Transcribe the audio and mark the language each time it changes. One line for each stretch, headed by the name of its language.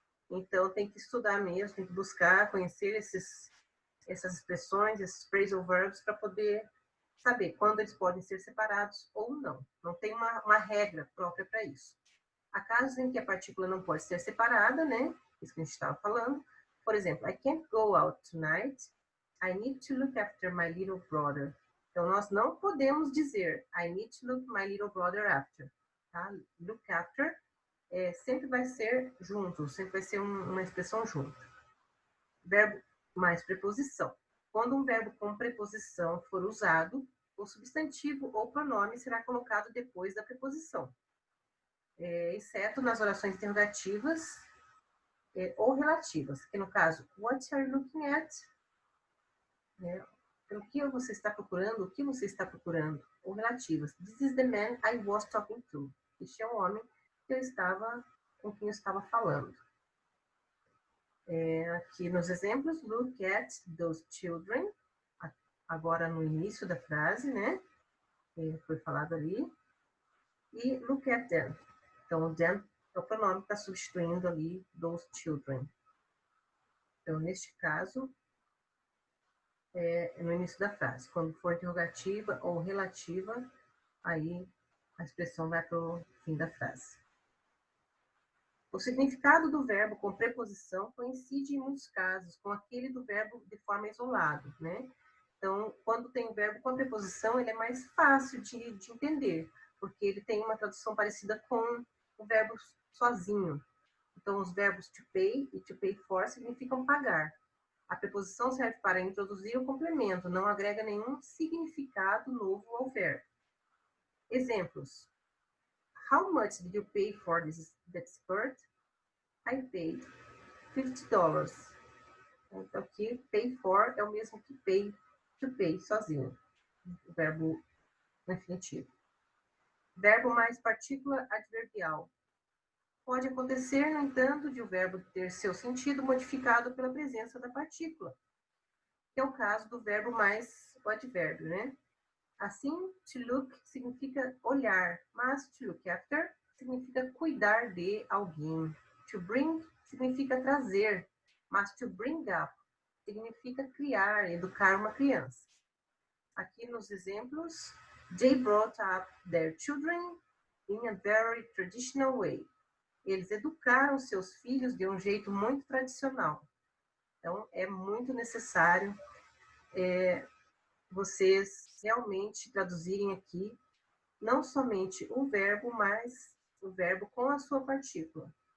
Portuguese: Então, tem que estudar mesmo, tem que buscar, conhecer essas expressões, esses phrasal verbs, para poder saber quando eles podem ser separados ou não. Não tem uma regra própria para isso. Há casos em que a partícula não pode ser separada, né? Isso que a gente estava falando. Por exemplo,
English: I can't go out tonight. I need to look after my little brother.
Portuguese: Então, nós não podemos dizer
English: I need to look my little brother after.
Portuguese: Tá? Look after sempre vai ser junto, sempre vai ser uma expressão junto. Verbo mais preposição. Quando um verbo com preposição for usado, o substantivo ou pronome será colocado depois da preposição. Exceto nas orações interrogativas ou relativas, que no caso,
English: what are you looking at?
Portuguese: O que você está procurando? O que você está procurando? Ou relativas.
English: This is the man I was talking to.
Portuguese: Este é o homem com quem eu estava falando. Aqui nos exemplos,
English: look at those children.
Portuguese: Agora no início da frase, né? Foi falado ali. E
English: look at them.
Portuguese: Então, them é o pronome que está substituindo ali those children. Então, neste caso, no início da frase. Quando for interrogativa ou relativa, aí a expressão vai para o fim da frase. O significado do verbo com preposição coincide em muitos casos com aquele do verbo de forma isolada, né? Então, quando tem o verbo com a preposição, ele é mais fácil de entender, porque ele tem uma tradução parecida com o verbo sozinho. Então, os verbos to pay e to pay for significam pagar. A preposição serve para introduzir o complemento, não agrega nenhum significado novo ao verbo. Exemplos.
English: How much did you pay for that skirt? I paid $50.
Portuguese: Então, aqui, pay for é o mesmo que pay, to pay, sozinho. O verbo no infinitivo. Verbo mais partícula adverbial. Pode acontecer, no entanto, de o verbo ter seu sentido modificado pela presença da partícula, que é o caso do verbo mais o advérbio, né? Assim, to look significa olhar, mas to look after significa cuidar de alguém. To bring significa trazer, mas to bring up significa criar, educar uma criança. Aqui nos exemplos,
English: they brought up their children in a very traditional way.
Portuguese: Eles educaram seus filhos de um jeito muito tradicional. Então, é muito necessário vocês realmente traduzirem aqui não somente o verbo, mas o verbo com a sua partícula.